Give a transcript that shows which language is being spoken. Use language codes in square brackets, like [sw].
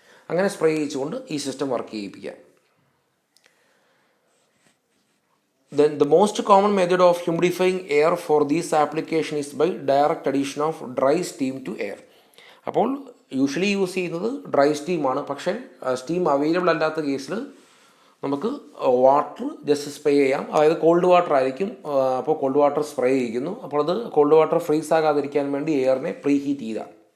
[ml] അങ്ങനെ സ്പ്രേ ചെയ്യിച്ചുകൊണ്ട് ഈ system work ചെയ്യിപ്പിക്കാം. [en] Then the most common method of humidifying air for this application is by direct addition of dry steam to air. [ml] അപ്പോൾ usually use ചെയ്യുന്നത് dry സ്റ്റീമാണ്. പക്ഷേ steam available അല്ലാത്ത കേസിൽ നമുക്ക് water just spray ചെയ്യാം. അതായത് called water ആയിരിക്കും. അപ്പോൾ കോൾഡ് വാട്ടർ സ്പ്രേ ചെയ്യിക്കുന്നു. അപ്പോൾ അത് കോൾഡ് വാട്ടർ ഫ്രീസ് ആകാതിരിക്കാൻ വേണ്ടി എയറിനെ പ്രീ ഹീറ്റ് ചെയ്താൽ.